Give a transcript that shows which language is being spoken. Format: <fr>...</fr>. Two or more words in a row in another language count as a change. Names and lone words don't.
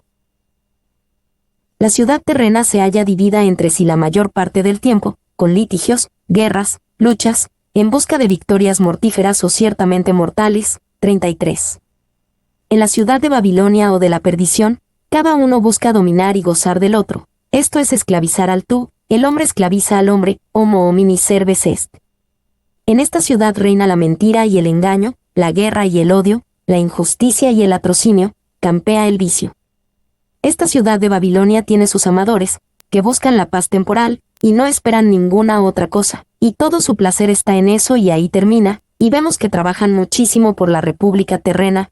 <es>La ciudad terrena se halla dividida entre sí la mayor parte del tiempo, con litigios, guerras, luchas, en busca de victorias mortíferas o ciertamente mortales. 33. En la ciudad de Babilonia o de la perdición, cada uno busca dominar y gozar del otro. Esto es esclavizar al tú, el hombre esclaviza al hombre,</es> <la>homo homini serves est.</la> <es>En esta ciudad reina la mentira y el engaño, la guerra y el odio, la injusticia y el atrocinio, campea el vicio. Esta ciudad de Babilonia tiene sus amadores, que buscan la paz temporal, y no esperan ninguna otra cosa, y todo su placer está en eso y ahí termina, y vemos que trabajan muchísimo por la república terrena.</es>